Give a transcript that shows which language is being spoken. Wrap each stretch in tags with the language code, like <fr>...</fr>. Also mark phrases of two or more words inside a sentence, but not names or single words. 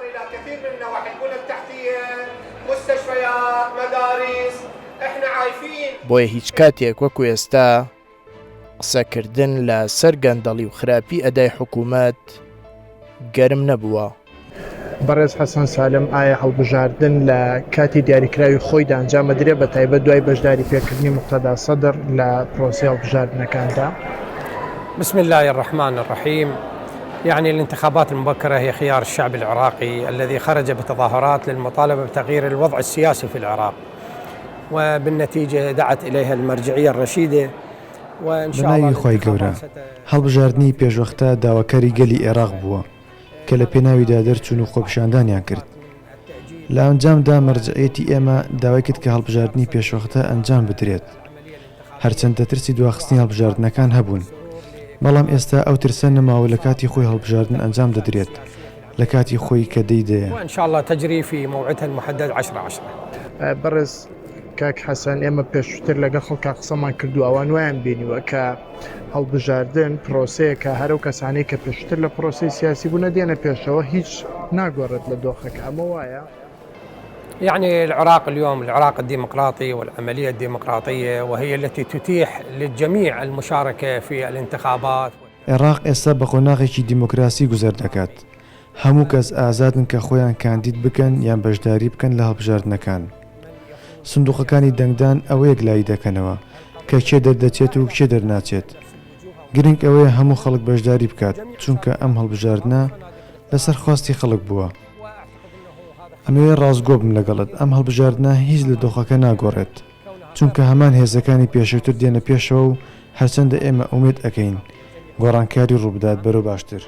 <ckb>بۆیە هیچ کاتێک وەکو ئێستا قسەکردن لە سەر گەندەڵی و خراپی ئەدای حکوومەت گەرم نەبووە. بەڕێز حەسەن سالم، ئایا هەڵبژاردن لە کاتی دیاریکراوی خۆیدا ئەنجامە درێت بە تایبەت دوای بەشداری پێکردنی مقتەدا سەدر لە پرۆسی هەڵبژاردنەکاندا؟</ckb> <ar>بسم الله الرحمن الرحيم. يعني الانتخابات المبكرة هي خيار الشعب العراقي الذي خرج بتظاهرات للمطالبة بتغيير الوضع السياسي في العراق، وبالنتيجة دعت إليها المرجعية الرشيدة. وإن شاء الله</ar> <ckb>خوای گەورە هەڵبژاردننی پێشوەختە داواکاری گەلی عێراق بووە کە لە پێناویدا دەرچوون و خۆپیشاندانیان کرد. لە ئەنجامدا مەرجعیەتی ئێمە داوای کرد کە هەڵبژاردننی پێشوەختە ئەنجام بدرێت، هەرچەندە ترسی دواخستنی هەڵبژاردنەکان هەبوون، بەڵام ئێستا ئەو ترسە نەماوە لە کاتی خۆی هەڵبژاردن ئەنجام دەدرێت لە کاتی خۆی کە دەیدەیە.</ckb> <ar>وإن شاء الله تجري في موعدها المحدد 10/10.</ar> <ckb>بەڕێز کاک حەسەن، ئێمە پێشتر لەگە خەڵکا قسەمان کردو ئەوان وایان بینیوە کە هەڵبژاردن پرۆسەیەکە هەرو کەسانەی کە پێشتر لە پرۆسی سیاسی بوونە دێنە پێشەوە هیچ ناگۆڕێت لە دۆخەکە. ئەمە وایە؟</ckb> <ar>يعني العراق اليوم العراق الديمقراطي والعملية الديمقراطية وهي التي تتيح للجميع المشاركة في الانتخابات.</ar> <ckb>عێراق ئێستا بە قۆناغێکی دیموکراسی گوزەر دەکات. هەموو کەس ئازادن کە خۆیان کاندید بکەن یان بەشداری بکەن لە هەڵبژاردنەکان. سندوقەکانی دەنگدان ئەوەیەک لای دەکەنەوە کە کێ دەردەچێت و کێ دەرناچێت. گرنگ ئەوەیە هەموو خەڵک بەشداری بکات، چونکە ئەم هەڵبژاردنە لەسەر خواستی خەڵک بووە. ئەمەوێ ڕازگۆ بم لەگەڵت، ئەم هەڵبژاردنە هیچ لە دۆخەکە ناگۆڕێت، چونکە هەمان هێزەکانی پێشووتر دێنە پێشەوە و هەرچەندە ئێمە ئومێد ئەەکەین گۆڕانکاری ڕووبدات بەرەو باشتر.</ckb>